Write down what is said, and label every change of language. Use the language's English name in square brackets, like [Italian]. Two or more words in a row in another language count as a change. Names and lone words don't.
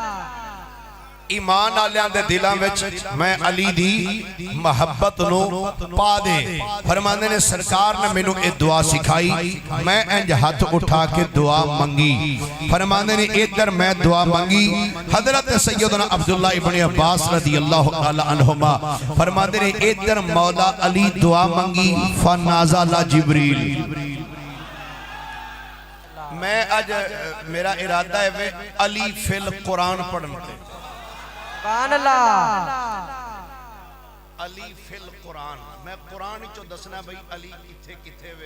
[Punjabi] ایمان والیاں دے دلاں وچ میں علی دی محبت نوں پا دے. فرماندے نے سرکار نے مینوں یہ دعا سکھائی، میں انج ہاتھ اٹھا کے دعا منگی. فرماندے نے ادھر میں دعا منگی، حضرت سیدنا عبداللہ ابن عباس [Arabic] رضي الله تعالى عنهما [Punjabi] فرماندے نے ادھر مولا علی دعا منگی, [Arabic] فنزل جبريل. [Punjabi] میں آج میرا ارادہ ہے وے [Arabic] علي في القرآن [Punjabi] پڑھنے, [Arabic] علي في القرآن, [Punjabi] میں قرآن چوں دسنا بھائی علی کتھے کتھے وے.